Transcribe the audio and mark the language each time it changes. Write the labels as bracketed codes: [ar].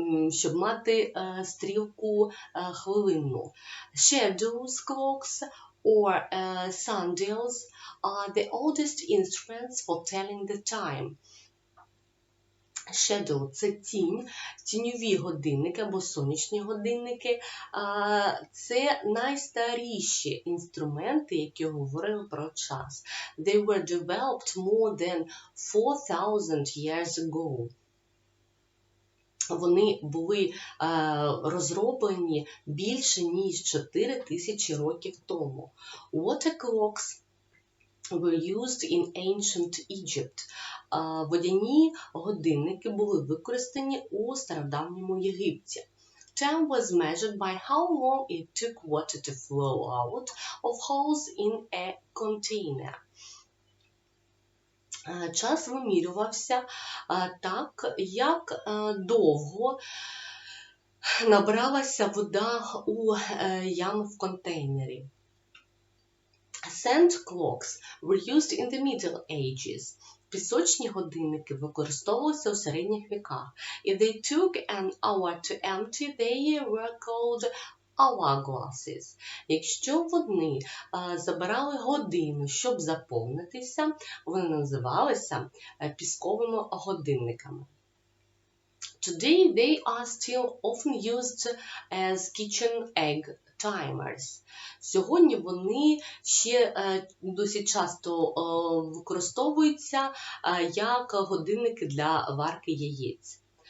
[uk] щоб мати стрілку хвилинну. [en] Shadows clocks or sundials are the oldest instruments for telling the time. [uk] Shadow – це тінь, тіньові годинники або сонячні годинники. Це найстаріші інструменти, які говорили про час. [en] They were developed more than 4,000 years ago. [uk] Вони були розроблені більше, ніж 4,000 років тому. [en] Water clocks were used in ancient Egypt. [uk] Водяні годинники були використані у стародавньому Єгипті. [en] Time was measured by how long it took water to flow out of holes in a container. [uk] Час вимірювався так, як довго набралася вода у яму в контейнері. [en] Sand clocks were used in the Middle Ages. [uk] Пісочні годинники використовувалися у середніх віках. [en] If they took an hour to empty, they were called hourglasses. [uk] Якщо вони забирали годину, щоб заповнитися, вони називалися пісковими годинниками. [en] Today they are still often used as kitchen egg timers. [uk] Сьогодні вони ще досить часто використовуються як годинники для варки яєць.